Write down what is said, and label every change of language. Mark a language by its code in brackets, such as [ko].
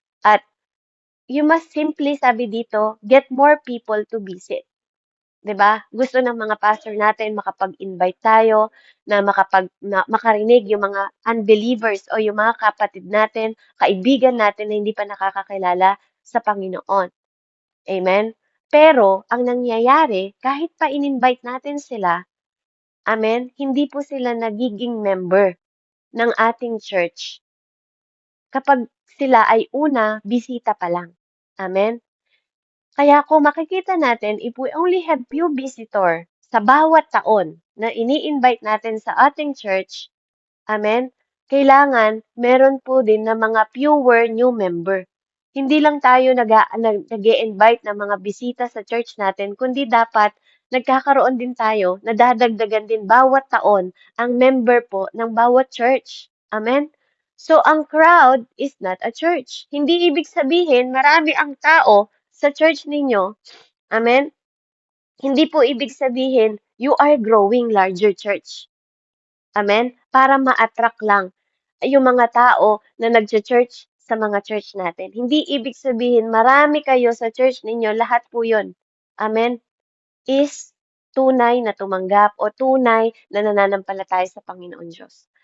[en] At you must simply, [tl] sabi dito, [en] get more people to visit. [tl] 'Di ba? Gusto ng mga pastor natin makapag-invite tayo na makarinig yung mga unbelievers o yung mga kapatid natin, kaibigan natin na hindi pa nakakakilala sa Panginoon. Amen? Pero ang nangyayari, kahit pa in-invite natin sila, amen, hindi po sila nagiging member ng ating church kapag sila ay una, bisita pa lang. Amen? Kaya kung makikita natin, [en] if we only have few visitor [tl] sa bawat taon na ini-invite natin sa ating church, amen, kailangan meron po din na mga fewer new member. Hindi lang tayo nag-i-invite ng mga bisita sa church natin, kundi dapat nagkakaroon din tayo, nadadagdagan din bawat taon ang member po ng bawat church. Amen? [en] So, ang crowd is not a church. [tl] Hindi ibig sabihin marami ang tao sa church ninyo. Amen? Hindi po ibig sabihin [en] you are growing larger church. Amen? [tl] Para ma-attract lang yung mga tao na nag-church sa mga church natin. Hindi ibig sabihin marami kayo sa church ninyo, lahat po yun. Amen? Is tunay na tumanggap o tunay na nananampalataya sa Panginoon Diyos.